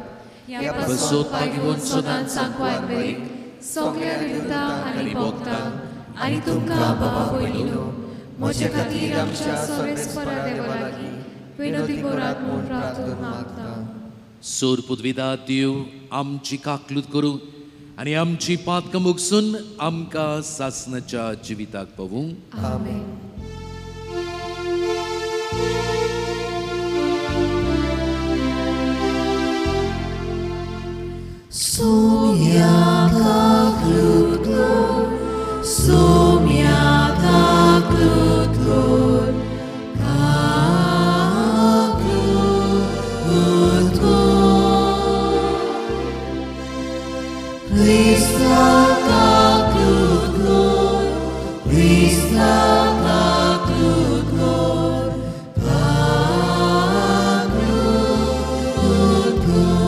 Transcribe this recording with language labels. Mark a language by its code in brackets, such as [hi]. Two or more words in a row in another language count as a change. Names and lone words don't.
[kok] ह्या बसोदपाक घेवन सदांच सांगवाक बरीक सगळ्या विरुद्धांक आनी भोगतांक आनी तुमकां भावा भयणीनो, म्हजे खातीर आमच्या सर्वेस्परा देवा लागीं विनोदी करात म्हूण प्रार्थना मागता. सोर पुदविदा देव आमची काकलूत करूं आनी आमची पातकां मुगसून आमकां सासणाच्या जिविताक पावूं. आमेन. Somia kaklutlo, somia kaklutlo, kaklutlo. Krista kaklutlo, Krista kaklutlo, kaklutlo.